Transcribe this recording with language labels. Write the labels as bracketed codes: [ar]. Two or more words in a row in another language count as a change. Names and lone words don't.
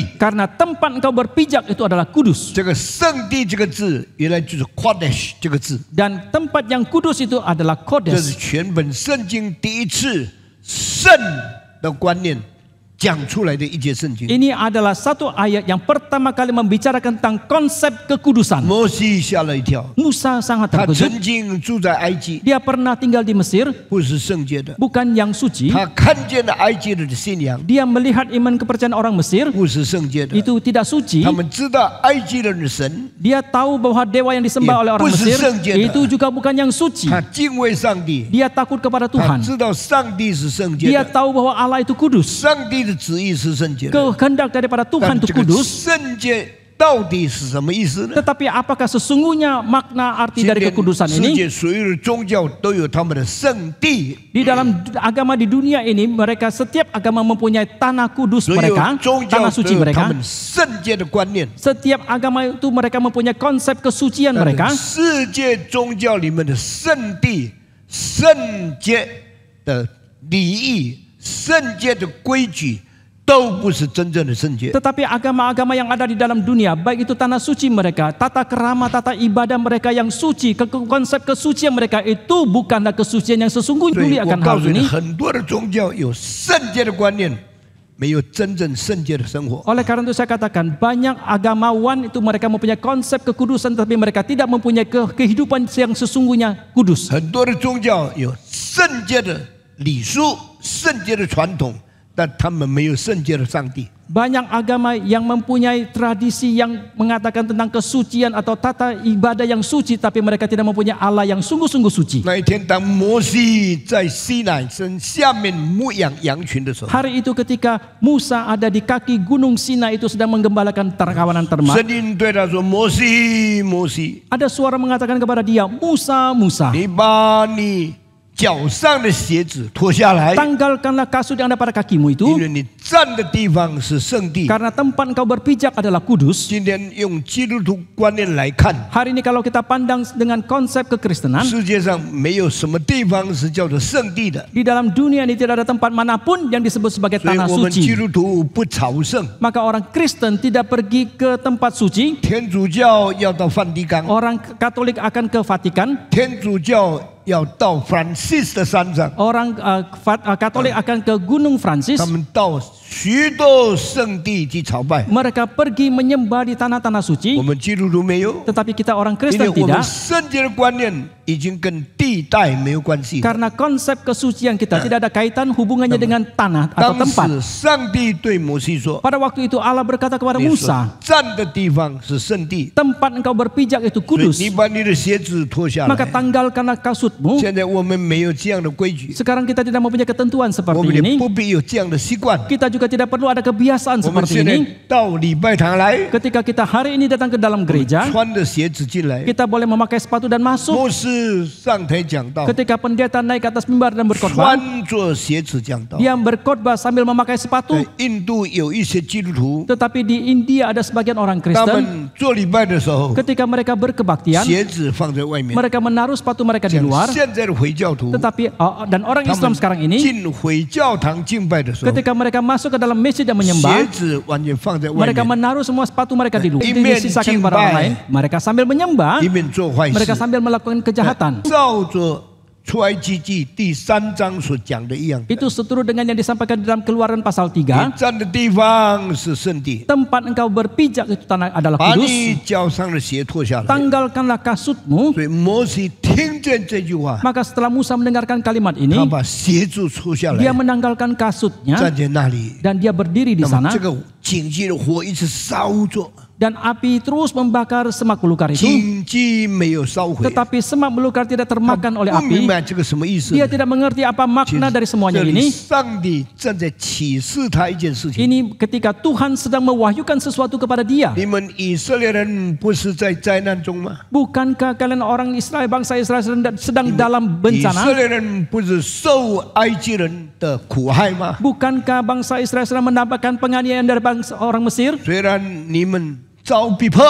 [id] karena tempat engkau berpijak itu adalah kudus. [zh] 这个圣地这个字，原来就是 Kodesh 这个字， [id] Dan tempat yang kudus itu adalah [zh] 这是 [id] kodes. [zh] 全本圣经第一次圣的观念讲出来的一节圣经。 [id] Ini adalah satu ayat yang pertama kali membicarakan tentang konsep kekudusan. [zh] 摩西吓了一跳， [id] Musa sangat [zh] 他 [id] terkejut. [zh] 曾经住在埃及， [id] Dia pernah tinggal di Mesir, [zh] 不是圣洁的。 [id] bukan yang suci. [zh] 他看见了埃及人的信仰， [id] Dia melihat iman kepercayaan orang Mesir [zh] 不是圣洁的。 [id] itu tidak suci. [zh] 他们知道埃及人的神， [id] Dia tahu bahwa dewa yang disembah oleh orang Mesir itu juga bukan yang suci. [zh] 他敬畏上帝， [id] Dia takut kepada [zh] 他 [id] Tuhan. [zh] 知道上帝是圣洁 [id] Dia [zh] 的， [id] tahu bahwa Allah itu kudus. [zh] 上帝的旨意是圣洁的。 [id] Kehendak daripada [zh] 但 [id] Tuhan itu [zh] 这个 [id] kudus. [zh] 圣洁到底是什么意思呢？ [id] Tetapi apakah sesungguhnya makna arti [zh] 今 [id] dari [zh] 天 [id] kekudusan [zh] 世 [id] ini? [zh] 界所有的宗教都有他们的圣地， [id] Di dalam agama di dunia ini, mereka setiap agama mempunyai tanah kudus [zh] 所有 [id] mereka, [zh] 宗教 [id] tanah [zh] 都 [id] suci [zh] 有他 [id] mereka. [zh] 们圣洁的观念。 [id] Setiap agama itu mereka mempunyai konsep kesucian [zh] 但 [id] mereka. [zh] 是世界宗教里面的圣地、圣洁的礼仪、圣洁的规矩，都不是真正的圣洁。 [id] Tetapi agama-agama yang ada di dalam dunia, baik itu tanah suci mereka, tata kerama, tata ibadah mereka yang suci, konsep kesucian mereka itu bukanlah kesucian yang [zh] 所 [id] sesungguhnya [zh] 以我 [id] akan [zh] 告 [id] hal [zh] 诉你， [id] ini. [zh] 很多的宗教有圣洁的观念， 没有真正圣洁的生活。 [id] Oleh karena itu saya katakan banyak agamawan itu mereka mempunyai konsep kekudusan tapi mereka tidak mempunyai kehidupan yang sesungguhnya kudus. [zh] 很多的宗教有圣洁的礼数、圣洁的传统，但他们没有圣洁的上帝。 [id] Banyak agama yang mempunyai tradisi yang mengatakan tentang kesucian atau tata ibadah yang suci, tapi mereka tidak mempunyai Allah yang sungguh-sungguh suci. [zh] 那一天，当摩西在西乃山下面牧养羊群的时候， [id] Hari itu ketika Musa ada di kaki gunung Sinai itu sedang menggembalakan kawanan ternak. [zh] 神灵对他说：“摩西，摩西， [id] Ada suara mengatakan kepada dia, Musa, Musa, [zh] 你把你脚上的鞋子脱下来， [id] tanggalkanlah kasut yang ada pada kakimu [zh] 因 [id] itu, [zh] 为你站的地方是圣地。” [id] karena tempat engkau berpijak adalah kudus. [zh] 今天用基督徒观念来看， [id] Hari ini kalau kita pandang dengan konsep kekristenan, [zh] 世界上没有什么地方是叫做圣地的， [id] di dalam dunia ini tidak ada tempat manapun yang disebut sebagai [zh] 所以 [id] tanah [zh] 我们基 [id] suci. [zh] 督徒不朝圣。 [id] Maka orang Kristen tidak pergi ke tempat suci. [zh] 天主教要到梵蒂冈， [id] Orang Katolik akan ke Vatikan. [zh] 天主教要到 Francis 的山上， [id] Orang Katolik akan ke Gunung Francis. [zh] 他们到许多圣地去朝拜。 [id] Mereka pergi menyembah di tanah-tanah [zh] 我 [id] suci. [zh] 们基督徒没有， [id] Tetapi kita orang [zh] 因为 [id] Kristen [zh] 我们 [id] tidak. [zh] 圣洁的观念已经跟地带没有关系。 [id] Karena konsep kesucian kita tidak ada kaitan hubungannya dengan tanah atau [zh] 当 [id] tempat. [zh] 时上帝对摩西说 [id] Pada waktu itu Allah berkata kepada：“ [zh] 你所 [id] Musa, [zh] 站的地方是圣地， [id] tempat engkau berpijak itu [zh] 所以 [id] kudus. [zh] 你把你的鞋子脱下 [id] Maka [zh] 来。 [id] tanggalkanlah kasutmu.” [zh] 现在我们没有这样的规矩， [id] Sekarang kita tidak mempunyai ketentuan [zh] 我 [id] seperti [zh] 们也 [id] ini. [zh] 不必有这样的习惯。 [id] Kita juga tidak perlu ada kebiasaan [zh] 我们 [id] seperti [zh] 现在 [id] ini. [zh] 到礼拜堂来， [id] Ketika kita hari ini datang ke dalam gereja, [zh] 穿着鞋子进来。 [id] kita boleh memakai sepatu dan masuk. [zh] 牧师上台讲道， [id] Ketika pendeta naik ke atas mimbar dan berkhotbah, [zh] 穿着鞋子讲道。 [id] dia berkhotbah sambil memakai [zh] 在 [id] sepatu. [zh] 印度有一些基督徒， [id] Tetapi di India ada sebagian orang [zh] 他 [id] Kristen, [zh] 们做礼拜的时候， [id] ketika mereka berkebaktian, [zh] 鞋子放在外面。 [id] mereka menaruh sepatu mereka di [zh] 像 [id] luar. [zh] 现在的回教徒， [id] Tetapi dan orang [zh] 他 [id] Islam [zh] 们 [id] sekarang ini, [zh] 进回教堂敬拜的时候， [id] ketika mereka masuk ke dalam masjid dan [zh] 鞋 [id] menyembah, [zh] 子完全放在外 [id] mereka [zh] 面， [id] menaruh semua sepatu mereka di luar. Itu Imen disisakan kepada orang jimbai. lain. Mereka sambil menyembah, [zh] 一面做坏 [id] mereka [zh] 事， [id] sambil melakukan kejahatan. [zh] 照着出埃及记第3章所讲的一样。 [id] Itu seturut dengan yang disampaikan di dalam Keluaran pasal 3. [zh] 你站的地方是圣地， [id] Tempat engkau berpijak itu tanah adalah [zh] 把 [id] kudus. [zh] 你脚上的鞋脱下来。 [id] Tanggalkanlah kasutmu. [zh] 所以摩西听见这句话， [id] Maka setelah Musa mendengarkan kalimat ini, [zh] 他把鞋子脱下 [id] dia [zh] 来， [id] menanggalkan kasutnya [zh] 站在那里。 [id] dan dia berdiri di [zh] 那么 [id] sana. [zh] 这个荆棘的火一直烧着， [id] Dan api terus membakar semak belukar itu. [zh] 荆棘没有烧毁。 [id] Tetapi semak belukar tidak termakan oleh [zh] 不明 [id] api. [zh] 白这个什么意思。 [id] Dia tidak mengerti apa makna dari semuanya [zh] 这里 [id] ini. [zh] 上帝正在启示他一件事情。 [id] Ini ketika Tuhan sedang mewahyukan sesuatu kepada dia. [zh] 你们以色列人不是在灾难中吗？ [id] Bukankah kalian orang Israel, bangsa Israel sedang dalam [zh] 以色 [id] bencana? [zh] 列人不是受埃及人的苦害吗？ [id] Bukankah bangsa Israel sedang mendapatkan penganiayaan dari bangsa orang Mesir? [zh] 虽然你们遭逼迫，